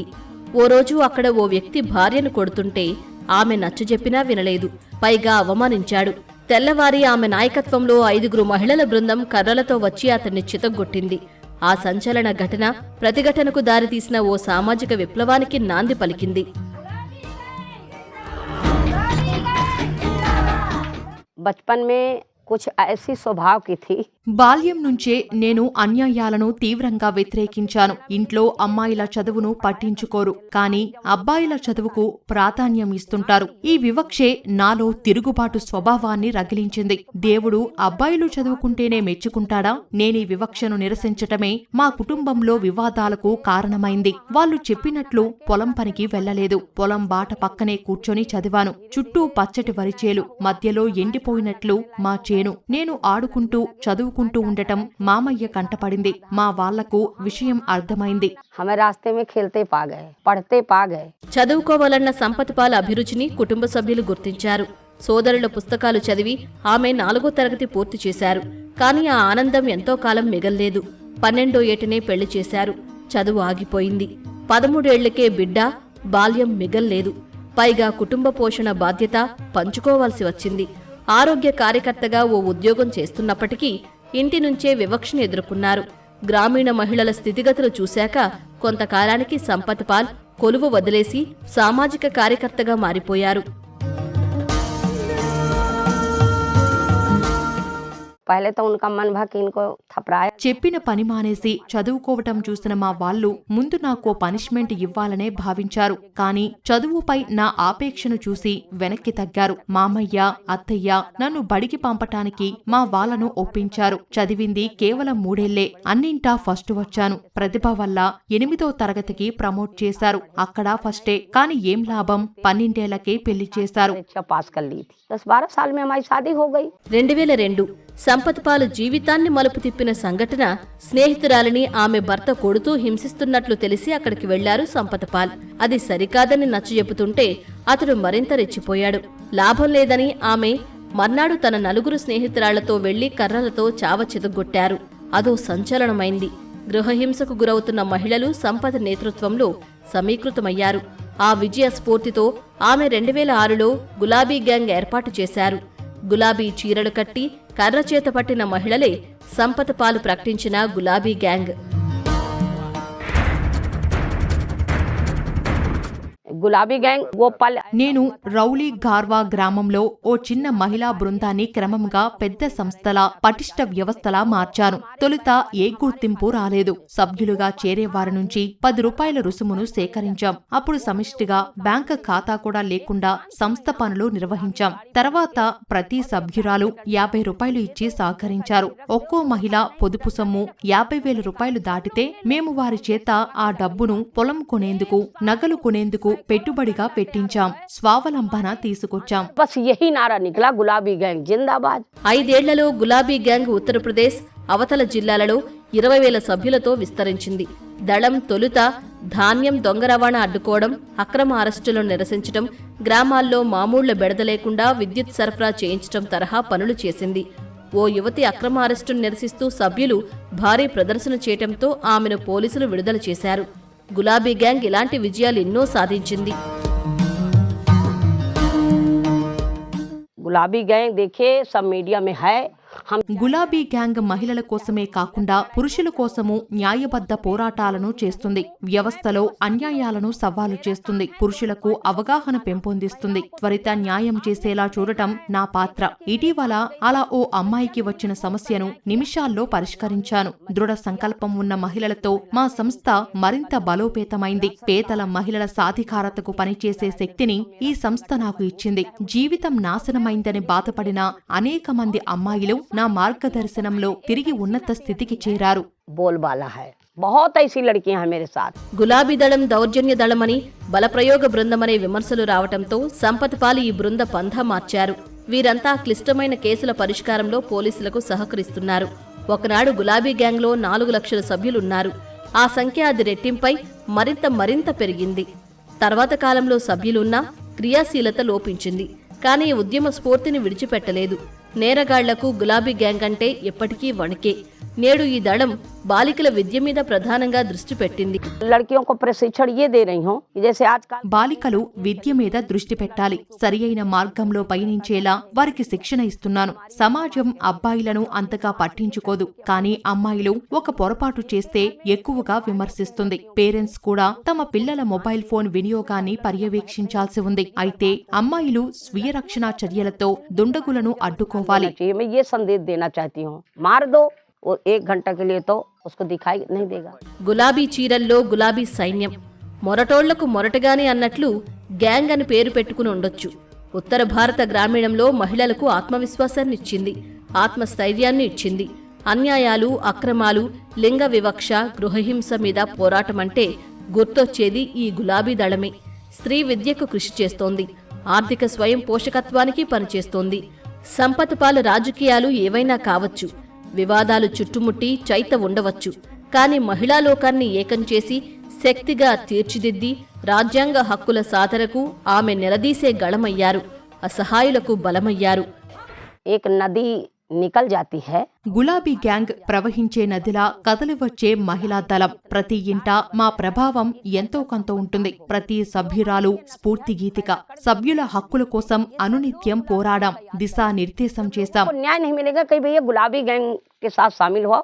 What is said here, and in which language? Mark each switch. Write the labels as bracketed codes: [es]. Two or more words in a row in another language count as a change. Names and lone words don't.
[te] ఓ రోజు అక్కడ ఓ వ్యక్తి భార్యను కొడుతుంటే ఆమె నచ్చజెప్పినా వినలేదు, పైగా అవమానించాడు. తెల్లవారి ఆమె నాయకత్వంలో 5 మహిళల బృందం కర్రలతో వచ్చి అతన్ని చితగ్గొట్టింది. ఆ సంచలన ఘటన ప్రతిఘటనకు దారితీసిన ఓ సామాజిక విప్లవానికి నాంది పలికింది. [hi] बचपन में कुछ ऐसी स्वभाव की थी. [te] బాల్యం నుంచే నేను అన్యాయాలను తీవ్రంగా వ్యతిరేకించాను. ఇంట్లో అమ్మాయిల చదువును పట్టించుకోరు, కానీ అబ్బాయిల చదువుకు ప్రాధాన్యం ఇస్తుంటారు. ఈ వివక్షే నాలో తిరుగుబాటు స్వభావాన్ని రగిలించింది. దేవుడు అబ్బాయిలు చదువుకుంటేనే మెచ్చుకుంటాడా? నేనీ వివక్షను నిరసించటమే మా కుటుంబంలో వివాదాలకు కారణమైంది. వాళ్ళు చెప్పినట్లు పొలం పనికి వెళ్లలేదు. పొలం బాట పక్కనే కూర్చొని చదివాను. చుట్టూ పచ్చటి వరిచేలు, మధ్యలో ఎండిపోయినట్లు మా చేను. నేను ఆడుకుంటూ చదువుకుంటూ ఉండటం మామయ్య కంటపడింది. మా వాళ్లకు విషయం అర్థమైంది. [hi] हमें रास्ते में खेलते पा गए, पढ़ते पा गए. [te] చదువుకోవాలన్న సంపత్ పాల్ అభిరుచిని కుటుంబ సభ్యులు గుర్తించారు. సోదరుల పుస్తకాలు చదివి ఆమె 4వ తరగతి పూర్తి చేశారు. కానీ ఆ ఆనందం ఎంతో కాలం మిగల్లేదు. 12వ ఏటనే పెళ్లి చేశారు. చదువు ఆగిపోయింది. 13 ఏళ్లకే బిడ్డ, బాల్యం మిగల్లేదు. పైగా కుటుంబ పోషణ బాధ్యత పంచుకోవాల్సి వచ్చింది. ఆరోగ్య కార్యకర్తగా ఓ ఉద్యోగం చేస్తున్నప్పటికీ ఇంటి నుంచే వివక్షను ఎదుర్కొన్నారు. గ్రామీణ మహిళల స్థితిగతులు చూశాక కొంతకాలానికి సంపత్ పాల్ కొలువు వదిలేసి సామాజిక కార్యకర్తగా మారిపోయారు. [hi] पहले तो उनका मन भा कि इनको थपराया. [te] చెప్పిన పని మానేసి చదువుకోవటం చూసిన మా వాళ్ళు ముందు నాకు పనిష్మెంట్ ఇవ్వాలనే భావించారు. కానీ చదువుపై నా ఆపేక్షను చూసి వెనక్కి తగ్గారు. మామయ్య, అత్తయ్య నన్ను బడికి పంపటానికి మా వాళ్ళను ఒప్పించారు. చదివింది కేవలం 3 ఏళ్లే. అన్నింటా ఫస్ట్ వచ్చాను. ప్రతిభ వల్ల 8వ తరగతికి ప్రమోట్ చేశారు. అక్కడ ఫస్టే. కానీ ఏం లాభం, 12 ఏళ్లకే పెళ్లి చేశారు. [hi] परीक्षा पास कर ली थी. 10-12 साल में हमारी शादी हो गई. [te] 2002 సంపత్ పాల్ జీవితాన్ని మలుపు తిప్పిన సంఘటన, స్నేహితురాలిని ఆమె భర్త కొడుతూ హింసిస్తున్నట్లు తెలిసి అక్కడికి వెళ్లారు సంపత్ పాల్. అది సరికాదని నచ్చజెప్పుతుంటే అతడు మరింత రెచ్చిపోయాడు. లాభం లేదని ఆమె మర్నాడు తన 4 స్నేహితురాళ్లతో వెళ్లి కర్రలతో చావ చితగ్గొట్టారు. అదో సంచలనమైంది. గృహహింసకు గురవుతున్న మహిళలు సంపత్ నేతృత్వంలో సమీకృతమయ్యారు. ఆ విజయ స్ఫూర్తితో ఆమె 2006లో గులాబీ గ్యాంగ్ ఏర్పాటు చేశారు. గులాబీ చీరలు కట్టి కర్ర చేత పట్టిన మహిళలే సంపత్ పాల్ ప్రకటించిన గులాబీ గ్యాంగ్. [hi] గులాబీ గ్యాంగ్ वो पल. [te] నేను రౌలీ గార్వా గ్రామంలో ఓ చిన్న మహిళా బృందాన్ని క్రమంగా పెద్ద సంస్థలా, పటిష్ట వ్యవస్థలా మార్చాను. తొలుత ఏ గుర్తింపు రాలేదు. సభ్యులుగా చేరేవారి నుంచి 10 రూపాయల రుసుమును సేకరించాం. అప్పుడు సమిష్టిగా బ్యాంక్ ఖాతా కూడా లేకుండా సంస్థ పనులు నిర్వహించాం. తర్వాత ప్రతి సభ్యురాలు 50 రూపాయలు ఇచ్చి సహకరించారు. ఒక్కో మహిళ పొదుపు సొమ్ము 50,000 రూపాయలు దాటితే మేము వారి చేత ఆ డబ్బును పొలం కొనేందుకు, నగలు కొనేందుకు పెట్టుబడిగా పెట్టించాం, స్వావలంబన తీసుకొచ్చాం. [hi] बस यही नारा निकला, गुलाबी गैंग जिंदाबाद. [te] 5 ఏళ్లలో గులాబీ గ్యాంగ్ ఉత్తరప్రదేశ్ అవతల జిల్లాలలో 20,000 సభ్యులతో విస్తరించింది. దళం తొలుత ధాన్యం దొంగ రవాణా అడ్డుకోవడం, అక్రమ అరెస్టులను నిరసించడం, గ్రామాల్లో మామూళ్ల బెడద లేకుండా విద్యుత్ సరఫరా చేయించడం తరహా పనులు చేసింది. ఓ యువతి అక్రమ అరెస్టును నిరసిస్తూ సభ్యులు భారీ ప్రదర్శన చేయటంతో ఆమెను పోలీసులు విడుదల చేశారు. గులాబీ గ్యాంగ్ ఇలాంటి విజయాలు ఎన్నో సాధించింది. [hi] गुलाबी गैंग देखिए सब मीडिया में है. हम [te] గులాబీ గ్యాంగ్ మహిళల కోసమే కాకుండా పురుషుల కోసము న్యాయబద్ధ పోరాటాలను చేస్తుంది. వ్యవస్థలో అన్యాయాలను సవాలు చేస్తుంది. పురుషులకు అవగాహన పెంపొందిస్తుంది. త్వరిత న్యాయం చేసేలా చూడటం నా పాత్ర. ఇటీవల అలా ఓ అమ్మాయికి వచ్చిన సమస్యను నిమిషాల్లో పరిష్కరించాను. దృఢ సంకల్పం ఉన్న మహిళలతో మా సంస్థ మరింత బలోపేతమైంది. పేదల మహిళల సాధికారతకు పనిచేసే శక్తిని ఈ సంస్థ నాకు ఇచ్చింది. జీవితం నాశనమైందని బాధపడిన అనేక మంది అమ్మాయిలు నా మార్గదర్శనంలో తిరిగి ఉన్నత స్థితికి చేరారు. [hi] बोलबाला है, बहुत ऐसी लड़कियां हैं मेरे साथ. [te] గులాబీ దళం దౌర్జన్య దళమని, బలప్రయోగ బృందమనే విమర్శలు రావటంతో సంపత్ పాల్ ఈ బృంద పంథా మార్చారు. వీరంతా క్లిష్టమైన కేసుల పరిష్కారంలో పోలీసులకు సహకరిస్తున్నారు. ఒకనాడు గులాబీ గ్యాంగ్లో 4 లక్షల సభ్యులున్నారు. ఆ సంఖ్య అది రెట్టింపై మరింత పెరిగింది. తర్వాత కాలంలో సభ్యులున్నా క్రియాశీలత లోపించింది. కానీ ఉద్యమ స్ఫూర్తిని విడిచిపెట్టలేదు. నేరగాళ్లకు గులాబీ గ్యాంగ్ అంటే ఎప్పటికీ వణికే. నేడు ఈ దళం బాలికల విద్య మీద ప్రధానంగా దృష్టి పెట్టింది. [hi] लड़कियों को प्रशिक्षण ये दे रही हूँ जैसे आजकल [te] బాలికలు విద్య మీద దృష్టి పెట్టాలి. సరియైన మార్గంలో పయనించేలా వారికి శిక్షణ ఇస్తున్నాను. సమాజం అబ్బాయిలను అంతగా పట్టించుకోదు. కానీ అమ్మాయిలు ఒక పొరపాటు చేస్తే ఎక్కువగా విమర్శిస్తుంది. పేరెంట్స్ కూడా తమ పిల్లల [en] mobile phone [te] వినియోగాన్ని పర్యవేక్షించాల్సి ఉంది. అయితే అమ్మాయిలు స్వీయ రక్షణ చర్యలతో దుండగులను అడ్డుకోవాలి. [hi] मैं ये संदेश देना चाहती हूँ, मार दो वो 1 घंटा के लिए तो उसको दिखाई नहीं देगा. [te] గులాబీ చీరల్లో గులాబీ సైన్యం, మొరటోళ్లకు మొరటగానే అన్నట్లు గ్యాంగ్ అని పేరు పెట్టుకుని ఉండొచ్చు. ఉత్తర భారత గ్రామీణంలో మహిళలకు ఆత్మవిశ్వాసాన్ని ఇచ్చింది, ఆత్మస్థైర్యాన్ని ఇచ్చింది. అన్యాయాలు, అక్రమాలు, లింగ వివక్ష, గృహహింస మీద పోరాటమంటే గుర్తొచ్చేది ఈ గులాబీ దళమే. స్త్రీ విద్యకు కృషి చేస్తోంది. ఆర్థిక స్వయం పోషకత్వానికి పనిచేస్తోంది. సంపత్ పాల్ రాజకీయాలు ఏవైనా కావచ్చు, వివాదాలు చుట్టుముట్టి చైత ఉండవచ్చు. కాని మహిళా లోకాన్ని ఏకం చేసి శక్తిగా తీర్చిదిద్ది రాజ్యాంగ హక్కుల సాధనకు ఆమె నిలదీసే గళమయ్యారు. అసహాయులకు బలమయ్యారు. [hi] एक नदी निकल जाती है. [te] గులాబీ గ్యాంగ్ ప్రవహించే నదిలా కదలివచ్చే మహిళా దళం. ప్రతి ఇంట మా ప్రభావం ఎంతో కొంత ఉంటుంది. ప్రతి సభ్యురాలు స్ఫూర్తి గీతిక. సభ్యుల హక్కుల కోసం అనునిత్యం పోరాడాం, దిశానిర్దేశం చేశాం. [hi] न्याय नहीं मिलेगा कहीं भैया गुलाबी गैंग के साथ शामिल हुआ.